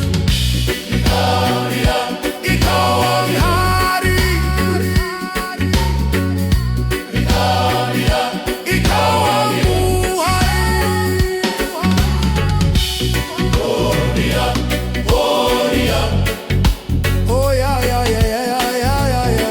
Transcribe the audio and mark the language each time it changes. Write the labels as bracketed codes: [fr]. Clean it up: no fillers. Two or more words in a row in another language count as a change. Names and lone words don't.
[tl] Ikaw ang hari. Ikaw ang buhay. Gloria, Gloria. [en] Oh yeah, yeah, yeah, yeah, yeah, yeah, yeah.